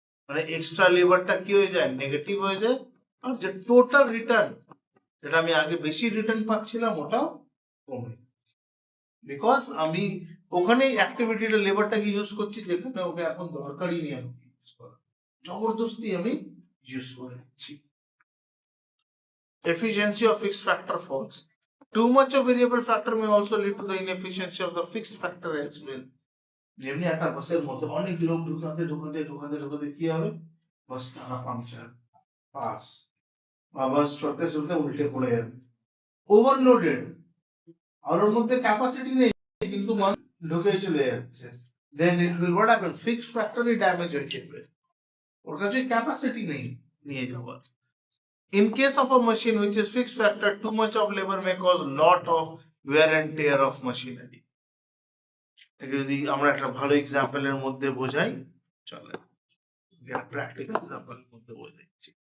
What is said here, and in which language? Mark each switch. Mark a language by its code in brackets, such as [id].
[bn] মানে এক্সট্রা লেবারটা কি হয়ে যায়, নেগেটিভ হয়ে যায়, আর যে টোটাল রিটার্ন, যেটা আমি আগে বেশি রিটার্ন পাচ্ছিলাম ওটাও কমে, বিকজ আমি ওখানে অ্যাক্টিভিটিটা লেবারটাকে ইউজ করছি যেখানে ওকে এখন দরকারই নেই আমি ইউজ করা, জবরদস্তি আমি ইউজ করে দিচ্ছি। [en] Efficiency of fixed factor falls. Too much of variable factor may also lead to the inefficiency of the fixed factor as well. [bn] যেমনি একটা বাসের মধ্যে অনেক লোক ঢুকাতে ঢুকাতে ঢুকাতে ঢুকাতে কি হবে, বাস টানা পাংচার, পাস বা বাস চলতে চলতে উল্টে পড়ে যাবে, ওভারলোডেড, আর ওর মধ্যে ক্যাপাসিটি নেই কিন্তু মানুষ ঢুকেই চলে যাচ্ছে, [en] then it will what happen, [bn] fixed ফ্যাক্টরই damage হয়ে যাবে, ওর কাছে ক্যাপাসিটি নেই নিয়ে যাওয়ার। [en] In case of a machine which is fixed factor, too much of labor may cause lot of wear and tear of machinery. [bn] যদি আমরা একটা ভালো এক্সাম্পলের মধ্যে বোঝাই, চলে প্র্যাকটিক্যাল এক্সাম্পলের মধ্যে বোঝাচ্ছি।